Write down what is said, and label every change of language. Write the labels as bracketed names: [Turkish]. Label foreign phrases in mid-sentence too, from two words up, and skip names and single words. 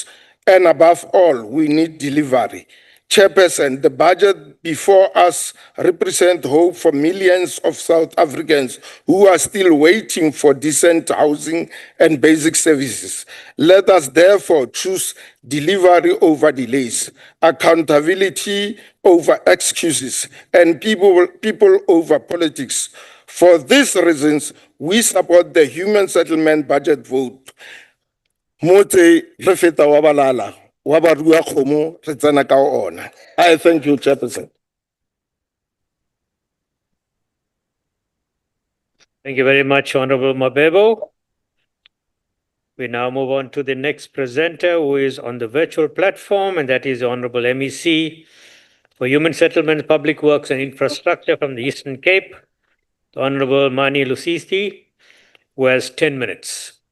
[English] And above all, we need delivery. Chairperson, the budget before us represents hope for millions of South Africans who are still waiting for decent housing and basic services. Let us therefore choose delivery over delays, accountability over excuses, and people over politics. For these reasons, we support the human settlement budget vote. [Tswana] Motse re feta wa balala, wa ba rua kgomo re tsena ka ona. [English] I thank you, Chairperson. Thank you very much, Honorable Mabebo. We now move on to the next presenter who is on the virtual platform, and that is the Honorable MEC for Human Settlements, Public Works and Infrastructure from the Eastern Cape, the Honorable Mani Lusisi, who has 10 minutes.